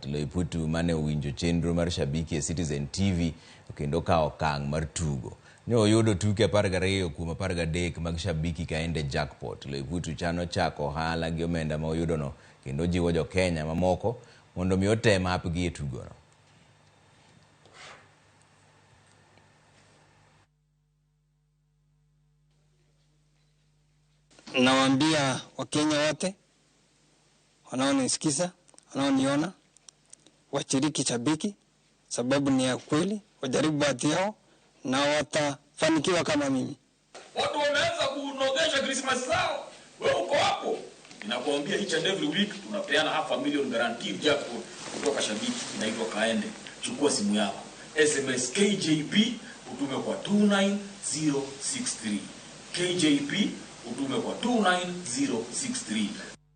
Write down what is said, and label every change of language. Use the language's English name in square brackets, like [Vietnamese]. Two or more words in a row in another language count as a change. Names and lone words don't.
[Luo (Kenya and Tanzania)] Loiputu mane owinjo chenro mar shabiki e Citizen TV kendo kawo okang' mar tugo. Ne oyudo tuke 12 kuom 13 mag shabiki kaende jackpot. Loiputu chano chako ohala gi omenda ma oyudono kendo jiwo jo Kenya mamoko mondo mi otem hapgi e tugono. [Swahili] Nawaambia Wakenya wote wanaonisikiza, wanaoniona, washiriki shabiki, sababu ni ya kweli, wajaribu bahati yao na watafanikiwa kama mimi. Watu wameanza kunogesha Christmas zao, wewe uko hapo. Ninakuambia [English] each and every week [Swahili] tunapeana $500,000 [English] guaranteed jackpot [Swahili] kutoka shabiki, inaitwa kaende. Chukua simu yako, SMS KJP utume kwa 29063. KJP utume kwa 29063.